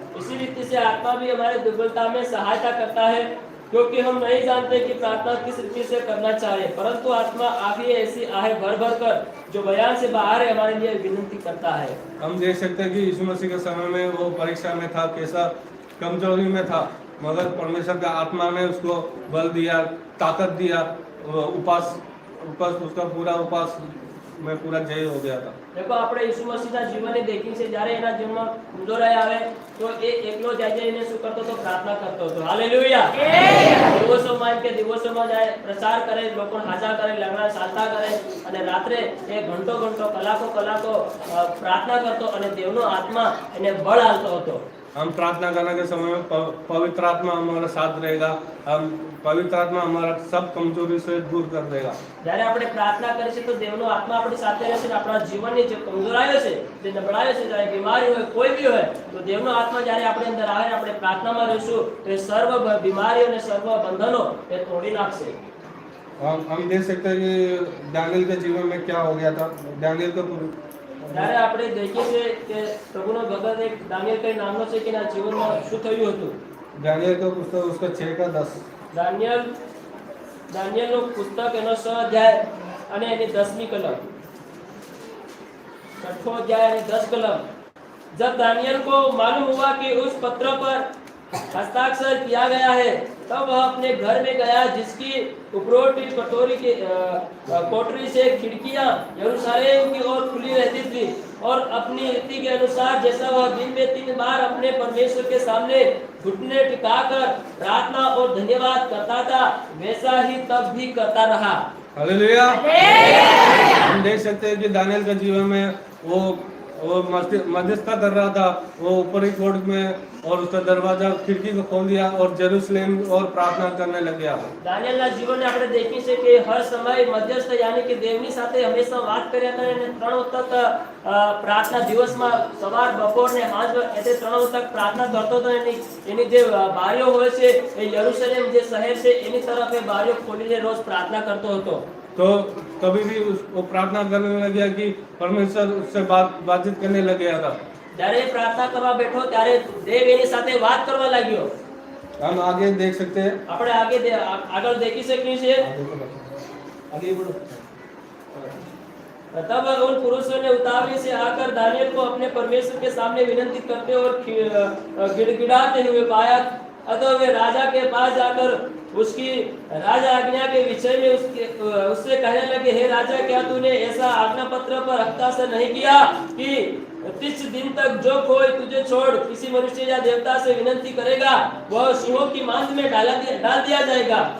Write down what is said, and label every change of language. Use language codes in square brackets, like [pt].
[hi] इसी रीति से आत्मा भी हमारे दुर्बलता में सहायता करता है, क्योंकि हम नहीं जानते कि प्रार्थना किस रीति से करना चाहिए, परंतु आत्मा आगे ऐसी आहे भर भर कर जो बयान से बाहर है हमारे लिए विनती करता है। हम देख सकते हैं कि यीशु मसीह के समय में वो परीक्षा में था, कैसा कमजोरी में था, मगर परमेश्वर का आत्मा ने उसको बल दिया, ताकत दिया, उपास उसका पूरा उपास में पूरा जय हो गया था। [gu] देखो આપણે ઈસુ મસીહના જીવનને દેખી છે, જ્યારે એના જીવનમાં કમજોરી આવે તો એ એકલો જઈને શું કરતો તો પ્રાર્થના કરતો હતો। હાલેલુયા। દિવસોમાં કે દિવસોમાં જાય પ્રચાર કરે, લોકોને હાજર કરે, લંગડા ચાલતા કરે અને રાત્રે એ ઘંટો ઘંટો કલાકો કલાકો પ્રાર્થના કરતો અને દેવનો આત્મા એને બળ આપતો હતો। [hi] हम प्रार्थना करने के समय में पवित्र आत्मा हमारा साथ रहेगा, हम पवित्र आत्मा हमारा सब कमजोरी से दूर कर देगा। [gu] જ્યારે આપણે પ્રાર્થના કરીએ છીએ તો દેવનો આત્મા આપણી સાથે રહેશે અને આપણા જીવનની જે કમજોરીઓ છે, જે નબળાઈઓ છે, જ્યારે બીમારી હોય કોઈ भी હોય તો દેવનો આત્મા જ્યારે આપણે અંદર આવે ને આપણે પ્રાર્થનામાં રહીશું તો એ સર્વ બીમારીઓ અને સર્વ બંધનો એ તોડી નાખશે। [hi] हम देख सकते हैं कि दानियल के जीवन में क्या हो गया था। दानियल का [gu] ત્યારે આપણે देखીએ છીએ કે પ્રભુનો ભગત એક દાનિયેલ કઈ નામનો છે કે એના જીવનમાં શું થયું હતું। [hi] दानियल का पुस्तक उसका 6 का 10। [gu] દાનિયેલનો પુસ્તક એનો 6 અધ્યાય અને એની 10મી કલમ, 6 અધ્યાય અને 10 કલમ। [hi] जब दानियल को मालूम हुआ कि उस पत्र पर हस्ताक्षर किया गया है, तब वह अपने घर में गया, जिसकी उपरोटी कोठरी से खिड़कियां यरूशलेम की ओर खुली रहती थी, और अपनी रीति के अनुसार जैसा वह दिन में 3 बार अपने परमेश्वर के सामने घुटने टिकाकर प्रार्थना और धन्यवाद करता था, वैसा ही तब भी करता रहा। हालेलुया। हम देख सकते हैं कि दानियल के जीवन में वो मध्यस्थता कर रहा था, वो ऊपरी कोर्ट में और उसका दरवाजा खिड़की को खोल दिया और जेरूसलेम और प्रार्थना करने लग गया। [gu] દાનિયેલના જીવનને આપણે देखી છે કે હર સમય મધ્યસ્થ यानी કે દેવની સાથે હંમેશા વાત કર્યા કરે અને 3 વખત પ્રાર્થના દિવસમાં સવાર બપોર ને સાંજ એટલે 3 વખત પ્રાર્થના કરતો હતો। એની જે બારીઓ હોય છે એ યરૂશલેમ જે શહેર છે એની તરફ એ બારીઓ ખોલીને રોજ પ્રાર્થના કરતો હતો। [hi] तो कभी भी वो प्रार्थना करने लग गया कि परमेश्वर उससे बातचीत करने लग गया था। [gu] જ્યારે પ્રાર્થના કરવા બેઠો ત્યારે દેવ એની સાથે વાત કરવા લાગ્યો। [hi] हम आगे देख सकते हैं। [gu] આપણે આગળ देखी શકીએ છીએ। [hi] आगे बढ़ो। तब उन पुरुषों ने उतावली से आकर दानियल को अपने परमेश्वर के सामने विनती करते और गिड़गिड़ाते हुए पाया। अतः वे राजा के पास जाकर उसकी राजा आज्ञा के विषय में उससे कहने लगे, हे राजा, क्या तूने ऐसा आज्ञा पत्र पर हस्ताक्षर नहीं किया कि 30 दिन तक जो कोई तुझे छोड़ किसी मनुष्य या देवता से विनती करेगा वह सिंहों की मांस में डाल दिया जाएगा।